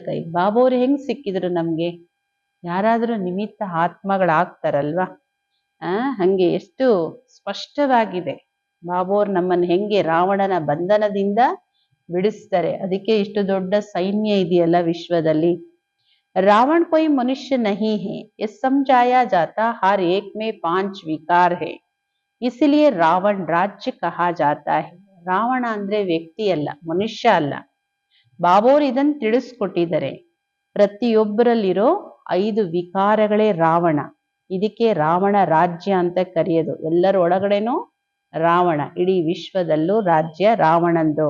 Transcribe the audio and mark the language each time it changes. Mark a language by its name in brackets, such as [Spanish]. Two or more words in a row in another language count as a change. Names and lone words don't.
[Kannada] ಬಾಬೋರು ಹೆಂಗ್ ಸಿಕ್ಕಿದ್ರು ನಮ್ಗೆ? ಯಾರಾದ್ರೂ ನಿಮಿತ್ತ ಆತ್ಮಗಳಾಗ್ತಾರಲ್ವಾ? ಹಂಗೆ ಎಷ್ಟು ಸ್ಪಷ್ಟವಾಗಿದೆ. ಬಾಬೋರ್ ನಮ್ಮನ್ನು ಹೆಂಗೆ ರಾವಣನ ಬಂಧನದಿಂದ ಬಿಡಿಸ್ತಾರೆ. ಅದಕ್ಕೆ ಇಷ್ಟು ದೊಡ್ಡ ಸೈನ್ಯ ಇದೆಯಲ್ಲ ವಿಶ್ವದಲ್ಲಿ. [Hindi] रावण कोई मनुष्य नहीं है, ये समझाया जाता हर एक में 5 विकार है, इसलिए रावण राज्य कहा जाता है. [Kannada] ರಾವಣ ಅಂದ್ರೆ ವ್ಯಕ್ತಿ ಅಲ್ಲ, ಮನುಷ್ಯ ಅಲ್ಲ. ಬಾಬೋರ್ ಇದನ್ನು ತಿಳಿಸ್ಕೊಟ್ಟಿದ್ದಾರೆ. ಪ್ರತಿಯೊಬ್ಬರಲ್ಲಿರೋ 5 ವಿಕಾರಗಳೇ ರಾವಣ. ಇದಕ್ಕೆ ರಾವಣ ರಾಜ್ಯ ಅಂತ ಕರೆಯೋದು. ಎಲ್ಲರ ಒಳಗಡೆನೂ ರಾವಣ, ಇಡೀ ವಿಶ್ವದಲ್ಲೂ ರಾಜ್ಯ ರಾವಣಂದು.